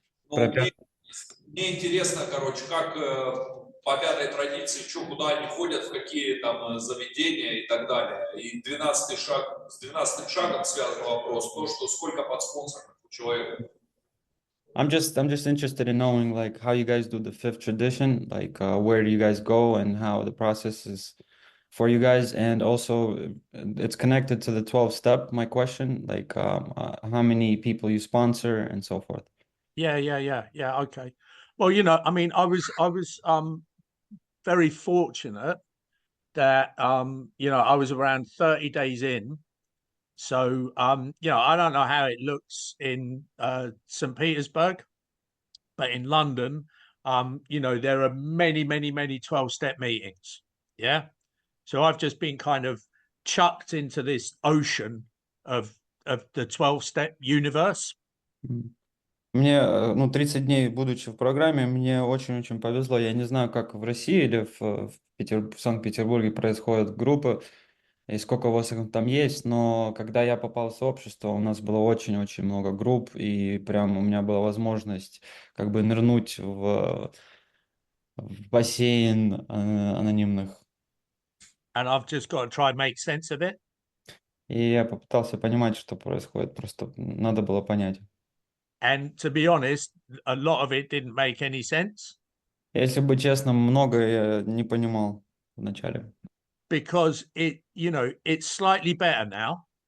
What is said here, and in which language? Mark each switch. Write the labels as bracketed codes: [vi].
[ru] Ну, мне интересно, короче, как по пятой традиции, что, куда они ходят, в какие там заведения и так далее. И 12-й шаг, с 12-м шагом связан вопрос, то, что сколько подспонсоров у человека. [en] I'm just interested in knowing like how you guys do the fifth tradition, like where do you guys go and how the process is for you guys, and also it's connected to the 12 step. My question, like how many people you sponsor and so forth. Yeah. Okay. Well, I mean, I was very fortunate that I was around 30 days in. So I don't know how it looks in St. Petersburg, but in London, there are many 12-step meetings. Yeah. So I've just been kind of chucked into this ocean of the 12-step universe. [ru] Мне, 30 дней, будучи в программе, мне очень-очень повезло. Я не знаю, как в России или в Санкт-Петербурге происходят группы, и сколько у вас их там есть, но когда я попал в сообщество, у нас было очень-очень много групп, и прям у меня была возможность как бы нырнуть в бассейн анонимных. [en] And I've just got to try and make sense of it. [ru] И я попытался понимать, что происходит, просто надо было понять. [en] And to be honest, a lot of it didn't make any sense. [ru] Если быть честным, многое я не понимал вначале. [en] Because it's slightly better now.